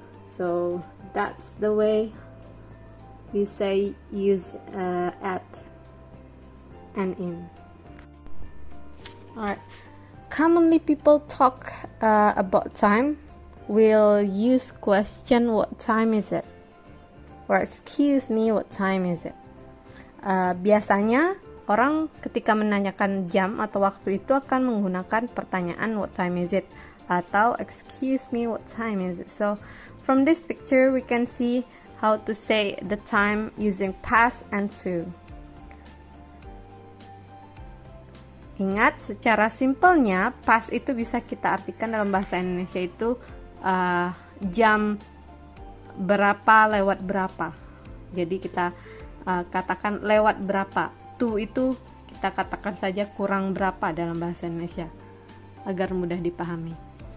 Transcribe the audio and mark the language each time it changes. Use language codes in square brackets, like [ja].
[en] So that's the way we say use at and in. Alright. Commonly people talk about time. We'll use question, what time is it? Or excuse me, what time is it? [id] Biasanya orang ketika menanyakan jam atau waktu itu akan menggunakan pertanyaan [en] what time is it, [id] atau [en] excuse me, what time is it? So from this picture we can see how to say the time using past and to. [id] Ingat, secara simpelnya past itu bisa kita artikan dalam bahasa Indonesia itu jam berapa lewat berapa. Jadi kita katakan lewat berapa. To itu kita katakan saja kurang berapa dalam bahasa Indonesia agar mudah dipahami.